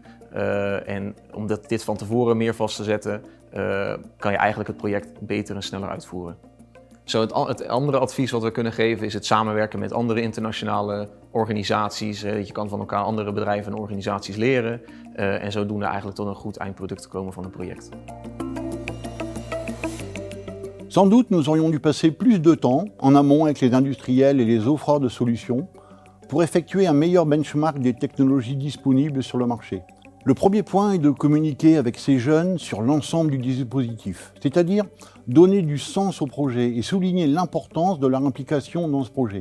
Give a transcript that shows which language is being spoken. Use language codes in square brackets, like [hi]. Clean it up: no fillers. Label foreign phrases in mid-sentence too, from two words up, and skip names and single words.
[nl] En omdat dit van tevoren meer vast te zetten, kan je eigenlijk het project beter en sneller uitvoeren. Het andere advies wat we kunnen geven is het samenwerken met andere internationale organisaties. Je kan van elkaar andere bedrijven en organisaties leren en zodoende eigenlijk tot een goed eindproduct komen van een project. [fr] Sans doute, nous aurions dû passer plus de temps en amont avec les industriels et les offreurs de solutions pour effectuer un meilleur benchmark des technologies disponibles sur le marché. Le premier point est de communiquer avec ces jeunes sur l'ensemble du dispositif, c'est-à-dire donner du sens au projet et souligner l'importance de leur implication dans ce projet.